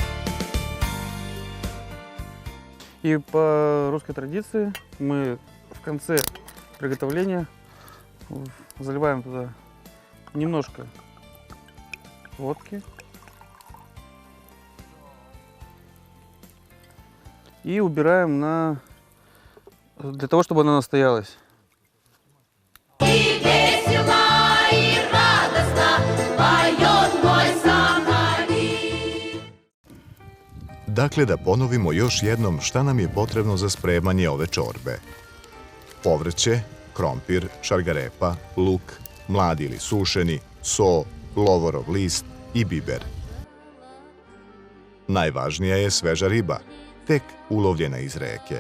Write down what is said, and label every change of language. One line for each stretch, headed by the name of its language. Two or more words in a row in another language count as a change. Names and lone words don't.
Russian: И по русской традиции мы в конце приготовления заливаем туда немножко водки и убираем для того, чтобы она настоялась. И весело, и радостно поет мой Сахалин.
Serbian: Dakle, da ponovimo još jednom šta nam je potrebno za spremanje ove čorbe. Povrće, krompir, šargarepa, luk, mladi ili sušeni, so, lovorov list i biber. Najvažnija je sveža riba, tek ulovljena iz reke.